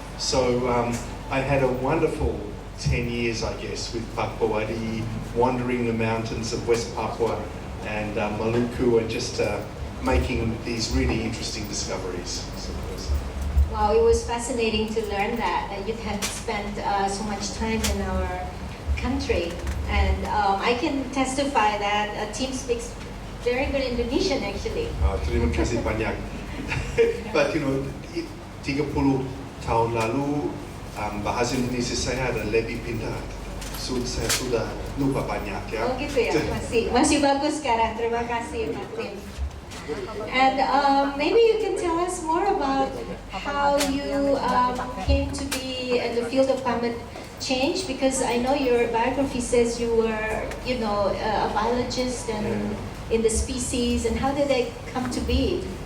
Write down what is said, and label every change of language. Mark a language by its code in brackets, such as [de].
[en] So I had a wonderful 10 years, I guess, with Pak Bowadi, wandering the mountains of West Papua and Maluku, and just making these really interesting discoveries. Wow, it was fascinating to learn that you had spent so much time in our country. And I can testify that Tim speaks very good Indonesian, actually. [id] Terima kasih banyak. [en] But you know, [id] 30 tahun lalu bahasa Indonesia saya ada lebih pintar. Saya sudah lupa banyak ya. Oh gitu ya, masih bagus sekarang. Terima kasih Pak Tim. [en] And maybe you can tell us more about how you came to be in the field of climate change, because I know your biography says you were, you know, a biologist and in the species, and how did they come to be?